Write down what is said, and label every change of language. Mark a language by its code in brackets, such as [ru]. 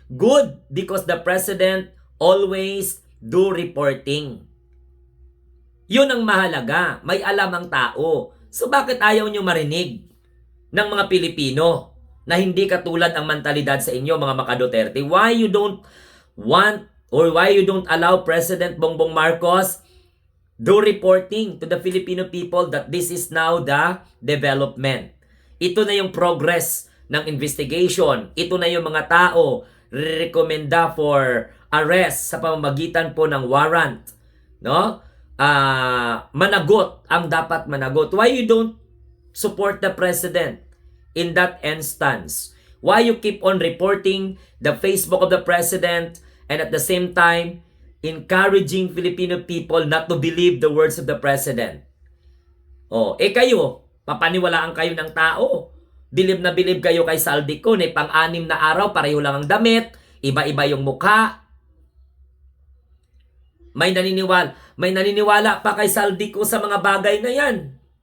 [en] Good because the President always do reporting. [tl] Yun ang mahalaga. May alam ang tao. So bakit ayaw nyo marinig ng mga Pilipino na hindi katulad ang mentalidad sa inyo mga maka-Duterte? [en] Why you don't want or why you don't allow President Bongbong Marcos do reporting to the Filipino people that this is now the development? [tl] Ito na yung progress ng investigation. Ito na yung mga tao rekomenda [en] for arrest [tl] sa pamamagitan po ng warrant. No? Managot ang dapat managot. [en] Why you don't support the President in that instance? Why you keep on reporting the Facebook of the President and at the same time encouraging Filipino people not to believe the words of the President? [tl] Kayo, papaniwalaan kayo ng tao. Bilib na bilib kayo kay Saldico na pang-anim na araw, pareho lang ang damit, iba-iba yung mukha. May naniniwala pa kay Saldico sa mga bagay na yan.